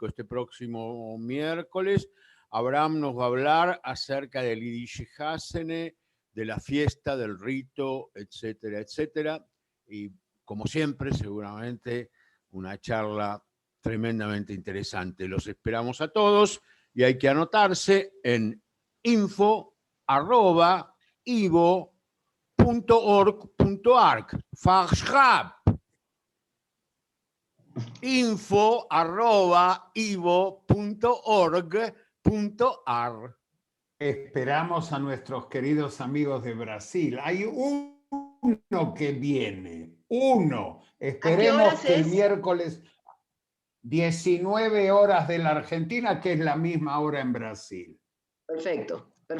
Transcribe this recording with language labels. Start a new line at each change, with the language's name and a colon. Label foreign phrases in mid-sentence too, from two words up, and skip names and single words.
Spanish: Este próximo miércoles, Abraham nos va a hablar acerca del
Yiddish: Yiddish Hasene,
Spanish: de la fiesta, del rito, etcétera, etcétera. Y como siempre, seguramente una charla tremendamente interesante. Los esperamos a todos y hay que anotarse en info@ivo.org.ar. Fachschab. info@ivo.org.ar. Esperamos a nuestros queridos amigos de Brasil. Hay uno que viene. Esperemos que el miércoles 19 horas de la Argentina, que es la misma hora en Brasil. Perfecto.